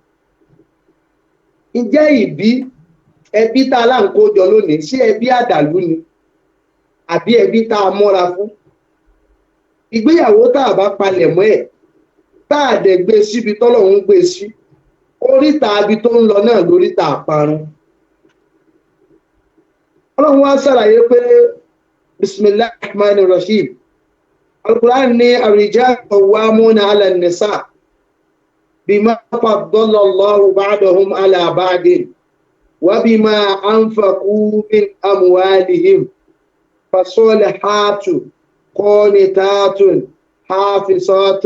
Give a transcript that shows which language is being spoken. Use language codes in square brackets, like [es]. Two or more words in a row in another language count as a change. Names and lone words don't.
[yo] Ǹjẹ́ ìbí ẹbí tá a là ń kó jọ lónìí sí ẹbí àdàlú ni àbí ẹbí tá a mọ́ra fún? Ìgbéyàwó tá a bá palẹ̀ mọ́ ẹ̀ tá a dẹ̀ gbé síbi tọ́lọ́run gbé sí oríta abi tó ń lọ náà lóríta àparun. Ọlọ́run wá ṣàlàyé pé [ar] بسم الله الرحمن الرحيم. Al-Qur'an ní الرجال قوامون على النساء بما فضل الله بعضهم على بعض وبما أنفقوا من أموالهم فالصالحات قانتات حافظات